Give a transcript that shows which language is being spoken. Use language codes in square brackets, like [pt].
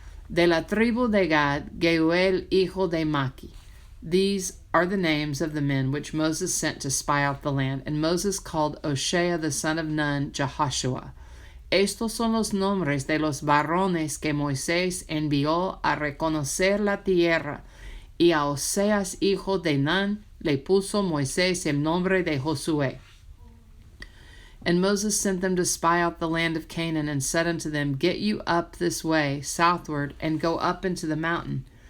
[es] De la tribu de Gad, Geuel hijo de Maki. [en] These are the names of the men which Moses sent to spy out the land. And Moses called Oshea the son of Nun, Jehoshua. [es] Estos son los nombres de los varones que Moisés envió a reconocer la tierra Y a Oseas, hijo de Nun, le puso Moisés el nombre de Josué. [en] And Moses sent them to spy out the land of Canaan, and said unto them, Get you up this way, southward, and go up into the mountain.